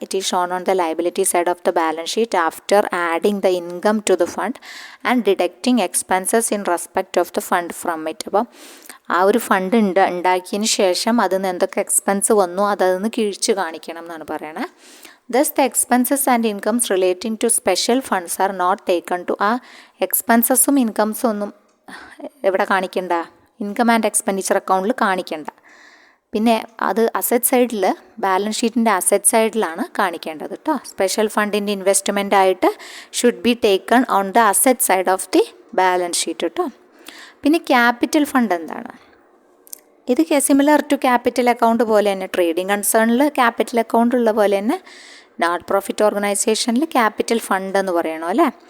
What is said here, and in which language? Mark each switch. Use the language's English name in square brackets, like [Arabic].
[English] It is shown on the liability side of the balance sheet after adding the income to the fund and deducting expenses in respect of the fund from it. [Malayalam] അപ്പം ആ ഒരു fund ഉണ്ടാക്കിയതിന് ശേഷം അതിൽ നിന്ന് എന്തൊക്കെ expense വന്നു അതൊന്ന് കിഴിച്ച് കാണിക്കണം എന്നാണ് പറയണത്. [English] Thus, the expenses and incomes relating to special funds are not taken to [Malayalam] ആ എക്സ്പെൻസസും ഇൻകംസും ഒന്നും എവിടെ കാണിക്കണ്ട, ഇൻകം ആൻഡ് എക്സ്പെൻഡിച്ചർ അക്കൗണ്ടിൽ കാണിക്കണ്ട. പിന്നെ അത് അസറ്റ് സൈഡിൽ, ബാലൻസ് ഷീറ്റിൻ്റെ അസറ്റ് സൈഡിലാണ് കാണിക്കേണ്ടത് കേട്ടോ. [English] Special ഫണ്ടിൻ്റെ investment ആയിട്ട് should be taken on the asset side of the balance sheet കേട്ടോ. [Malayalam] പിന്നെ ക്യാപിറ്റൽ ഫണ്ട് എന്താണ്? ഇത് സിമിലർ ടു ക്യാപിറ്റൽ അക്കൗണ്ട് പോലെ തന്നെ, ട്രേഡിംഗ് കൺസേണിൽ ക്യാപിറ്റൽ അക്കൗണ്ട് ഉള്ള പോലെ തന്നെ നോട്ട് പ്രോഫിറ്റ് ഓർഗനൈസേഷനിൽ ക്യാപിറ്റൽ ഫണ്ട് എന്ന് പറയണോ അല്ലേ.